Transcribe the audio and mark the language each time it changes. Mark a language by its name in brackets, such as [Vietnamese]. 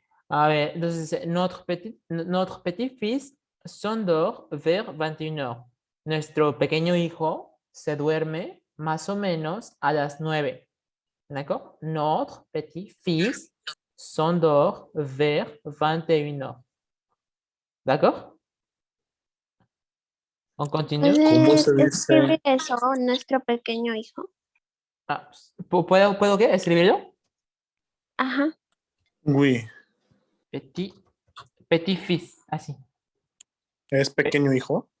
[Spanish] A ver, entonces, [French] notre petit-fils s'endort vers 21 heures. [Spanish] Nuestro pequeño hijo se duerme más o menos a las 9. [French] D'accord? Notre petit-fils s'endort vers 21 heures. D'accord? On continue. [Spanish] ¿Cómo se dice? Escribe eso, nuestro pequeño hijo. Ah, ¿puedo qué? ¿Escribirlo? Ajá. [French] Oui, [Spanish] Petit-fils, así. es pequeño hijo.